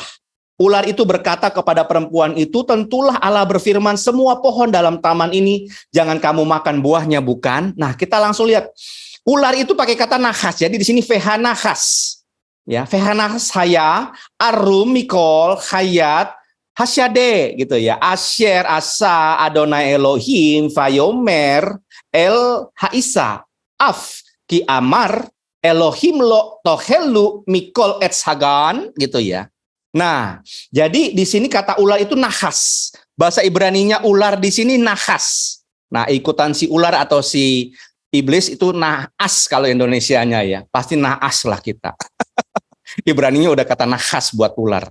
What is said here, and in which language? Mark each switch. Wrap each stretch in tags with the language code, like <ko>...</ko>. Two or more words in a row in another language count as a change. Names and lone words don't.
<id>Ular itu berkata kepada perempuan itu, tentulah Allah berfirman, semua pohon dalam taman ini jangan kamu makan buahnya, bukan? Nah, kita langsung lihat. Ular itu pakai kata nahas. Jadi di sini vehanahas.</id> <he>Ya, והנחש היה ערום מכל חית השדה</he> <id>gitu ya.</id> <he>אשר עשה, יהוה אלהים ויאמר אל האשה אף כי אמר אלהים לא תאכלו מכל עץ הגן</he> <id>gitu ya. Nah, jadi di sini kata ular itu nahas. Bahasa Ibraninya ular di sini nahas. Nah, ikutan si ular atau si iblis itu naas kalau Indonesianya ya. Pasti naas lah kita. Ibraninya udah kata nahas buat ular.</id>